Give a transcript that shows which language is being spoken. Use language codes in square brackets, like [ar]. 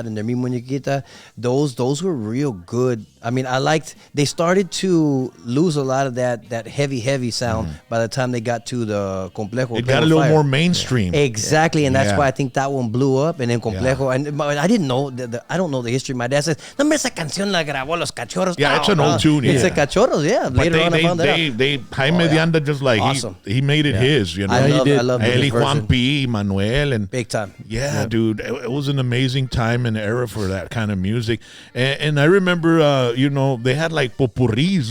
[en] And their Mi Muñequita, those were real good. They started to lose a lot of that heavy sound by the time they got to the complejo. It got a little more mainstream. Exactly, and that's why I think that one blew up. And then complejo, and I didn't know, I don't know the history. My dad says, [es] no, esa canción la grabó Los Cachorros. [en] Yeah, it's an old tune. It's a Cachorros, yeah. But later on I found that out. Jaime de Anda just awesome. he made it his, you know. I love Eli Juan P, Manuel, and big time. Yeah, dude, it was an amazing time and era for that kind of music. And I remember, they had like popurris.